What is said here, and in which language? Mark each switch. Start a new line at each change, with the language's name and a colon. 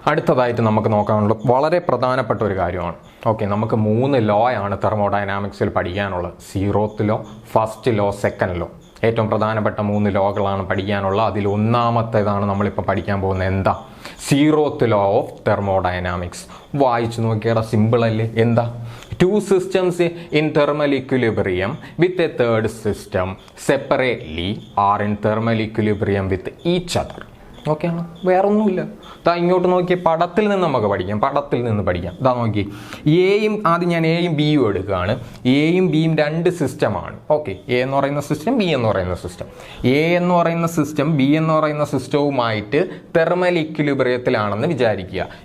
Malayalam: അടുത്തതായിട്ട് നമുക്ക് നോക്കാനുള്ള വളരെ പ്രധാനപ്പെട്ട ഒരു കാര്യമാണ്. ഓക്കെ, നമുക്ക് 3 ലോ ആണ് തെർമോഡൈനാമിക്സിൽ പഠിക്കാനുള്ളത്. 0th law, first law, second law. ഏറ്റവും പ്രധാനപ്പെട്ട 3 ലോകളാണ് പഠിക്കാനുള്ളത്. അതിൽ ഒന്നാമത്തേതാണ് നമ്മളിപ്പോൾ പഠിക്കാൻ പോകുന്നത്. എന്താ? 0th law of thermodynamics. വായിച്ചു നോക്കിയാൽ സിമ്പിൾ അല്ലേ? എന്താ?
English: 2 systems in thermal equilibrium with a third system separately are in thermal equilibrium with each other.
Malayalam: Okay ആണോ? വേറൊന്നുമില്ല. ഇങ്ങോട്ട് നോക്കി പടത്തിൽ നിന്ന് നമുക്ക് പഠിക്കാം. ഇതാ നോക്കി, ആദ്യം ഞാൻ എയും ബിയും എടുക്കുകയാണ്. എയും ബിയും രണ്ട് സിസ്റ്റമാണ്. ഓക്കെ, എ എന്ന് പറയുന്ന സിസ്റ്റം, ബി എന്ന് പറയുന്ന സിസ്റ്റം. എ എന്ന് പറയുന്ന സിസ്റ്റം ബി എന്ന് പറയുന്ന സിസ്റ്റവുമായിട്ട് തെർമൽ ഇക്വിലിബ്രിയത്തിലാണെന്ന് വിചാരിക്കുക.